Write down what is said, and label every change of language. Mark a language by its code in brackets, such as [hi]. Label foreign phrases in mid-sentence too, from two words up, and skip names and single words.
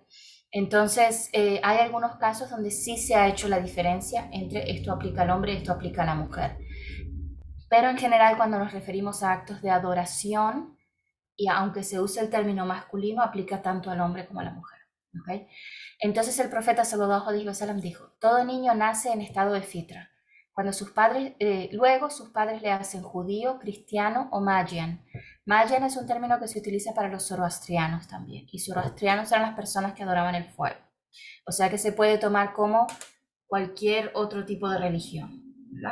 [es] Entonces, hay algunos casos donde sí se ha hecho la diferencia entre esto aplica al hombre y esto aplica a la mujer. Pero en general, cuando nos referimos a actos de adoración, y aunque se use el término masculino, aplica tanto al hombre como a la mujer, ¿okay? Entonces el profeta [ar] صلى الله عليه وسلم [es] dijo, todo niño nace en estado de fitra. Cuando luego sus padres le hacen judío, cristiano o magian. Magian es un término que se utiliza para los zoroastrianos también. Y zoroastrianos eran las personas que adoraban el fuego. O sea que se puede tomar como cualquier otro tipo de religión, ¿verdad?